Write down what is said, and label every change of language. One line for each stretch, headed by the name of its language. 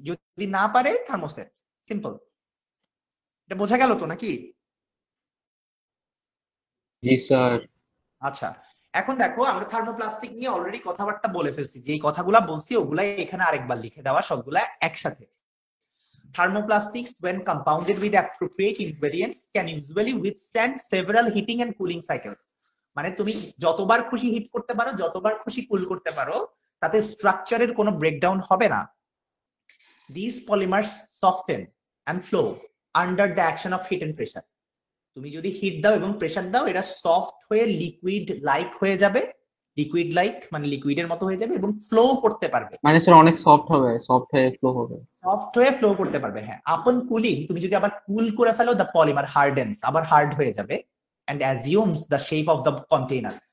Bangla: যদি না পারে, থার্মোসেট। সিম্পল। এটা বোঝা গেল তো নাকি? জি স্যার। আচ্ছা, এখন দেখো, আমরা থার্মোপ্লাস্টিক নিয়ে অলরেডি কথাবার্তা বলে ফেলছি। যে কথাগুলা বলছি ওগুলাই এখানে আরেকবার লিখে দেওয়া, সবগুলা একসাথে।
English: Thermoplastics, when compounded with appropriate ingredients, can usually withstand several heating and cooling cycles।
Bangla: মানে তুমি যতবার খুশি হিট করতে পারো, যতবার খুশি কুল করতে পারো, তাতে স্ট্রাকচারের কোনো ব্রেকডাউন হবে না।
English: These polymers soften and flow under the action of heat and pressure।
Bangla: তুমি যদি হিট দাও এবং প্রেসার দাও, এটা সফট হয়ে লিকুইড লাইক হয়ে যাবে, লিকুইড লাইক মানে লিকুইডের মতো হয়ে যাবে এবং ফ্লো করতে পারবে। মানে স্যার অনেক সফট হবে, সফট হয়ে ফ্লো হবে। সফট হয়ে ফ্লো করতে পারবে, হ্যাঁ।
English: upon cooling,
Bangla: তুমি যদি আবার কুল করে ফেলো,
English: the polymer hardens,
Bangla: আবার হার্ড হয়ে যাবে,
English: And assumes the shape of the container.